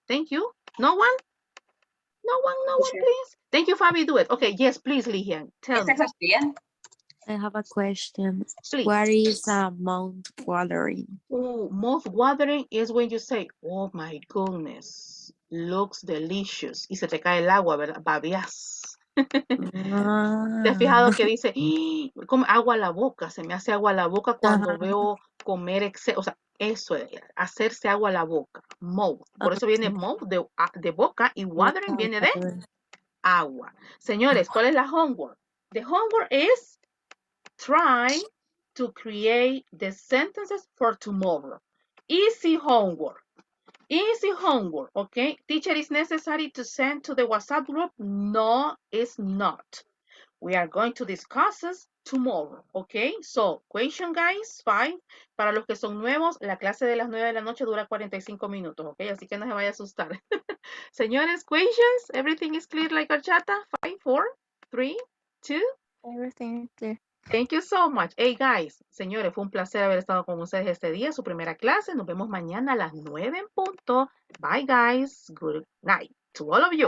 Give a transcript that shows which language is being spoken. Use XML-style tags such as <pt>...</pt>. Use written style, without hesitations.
<en>Thank you. No one? No one, please. Thank you, Fabi. Do it. Okay, yes, please, Ligia. Tell me. I have a question. Please. What is mouth watering? Oh, mouth watering is when you say, oh my goodness, looks delicious.</en> <es>Y se te cae el agua, ¿verdad? Babias. ¿Te has fijado que dice, como agua a la boca? Se me hace agua a la boca cuando veo comer exceso. O sea, eso es hacerse agua a la boca. Mouth. Por eso viene mouth de boca y watering viene de agua. Señores, ¿cuál es la homework?</es> <en>The homework is try to create the sentences for tomorrow. Easy homework. Easy homework, okay? Teacher, is necessary to send to the WhatsApp group? No, it's not. We are going to discuss this tomorrow, okay? So, question, guys, 5.</en> <es>Para los que son nuevos, la clase de las 9 de la noche dura 45 minutos, okay? Así que no se vaya a asustar.</es> <en>Señores, questions? Everything is clear like horchata? 5, 4, 3, 2. Everything is clear. Thank you so much.</en> <es>Hey, guys, señores, fue un placer haber estado con ustedes este día, su primera clase. Nos vemos mañana a las 9 en punto.</es> <en>Bye, guys. Good night to all of you.</en>